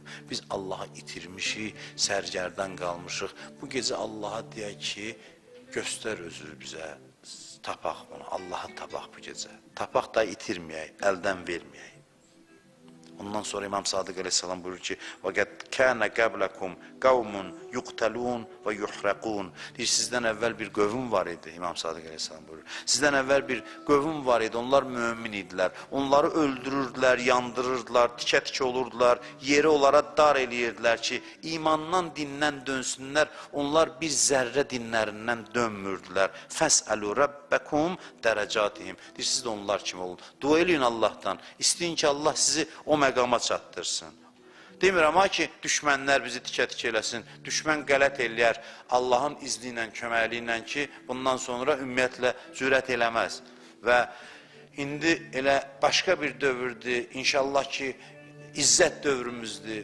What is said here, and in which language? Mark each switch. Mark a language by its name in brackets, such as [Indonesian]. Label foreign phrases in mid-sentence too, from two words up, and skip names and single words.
[Azerbaijani] Biz Allaha itirmişik, sərgərdən qalmışıq. Bu gecə Allaha deyək ki, göstər özü bizə. Tapaq bunu, Allahı tapaq bu gecə. Tapaq da itirməyək, əldən verməyək. Ondan sonra İmam Sadiq Aleyhisselam buyurur ki, [Arabic] وَقَدْ كَانَ قَبْلَكُمْ قَوْمٌ يُقْتَلُونَ وَيُحْرَقُونَ [Azerbaijani] Deyir, sizdən əvvəl bir qövüm var idi, İmam Sadiq Aleyhisselam buyurur. Sizdən əvvəl bir qövüm var idi, onlar mümin idilər. Onları öldürürdülər, yandırırdılar, tikə-tikə olurdular, yeri onlara dar eləyirdilər ki, imandan, dindən dönsünlər. Onlar bir zərrə dinlərindən dönmürdülər. [Arabic] فَسْأَلُوا رَبَّكُمْ دَرَجَاتِهِمْ [Azerbaijani] Deyir, siz də onlar kimi olun. Dua eləyin Allah'tan. İsteyin ki, Allah sizi o məqama çatdırsın. Demirəm ha ki, düşmənlər bizi tikə-tikə eləsin, düşmən qələt eləyər Allahın izni ilə, köməkliyi ilə ki, bundan sonra ümumiyyətlə cürət eləməz. Və indi elə başqa bir dövrdür, inşallah ki, izzət dövrümüzdür.